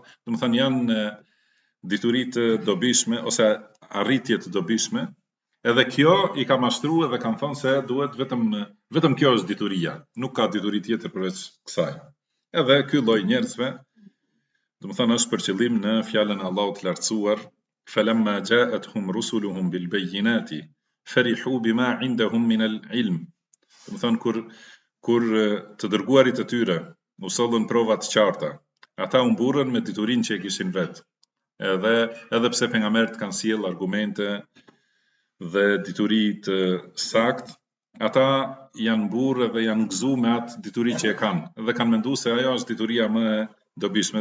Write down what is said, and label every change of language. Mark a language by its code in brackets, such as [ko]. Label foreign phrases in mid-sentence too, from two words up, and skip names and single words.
[sq] Domethënë janë dituri të dobishme ose arritje të dobishme. Edhe kjo i ka mashtruar dhe kanë thënë se duhet vetëm kjo është dituria, nuk ka dituri tjetër përveç kësaj. Edhe ky lloj njerëzve, domethënë është për qëllim në fjalën e Allahut të lartësuar, [ar] فلما جاءتهم رسلهم بالبينات فرحوا بما عندهم من العلم. [sq] Domethënë kur të dërguarit e tyre u sollën prova të qarta, ata u mburrën me diturinë që e kishin vet. Edhe pse pejgamberët kanë sjell argumente dhe dituri të sakt, ata janë mburrë dhe janë gëzuar me atë dituri që e kanë, dhe kanë menduar se ajo është dituria më e dobishme.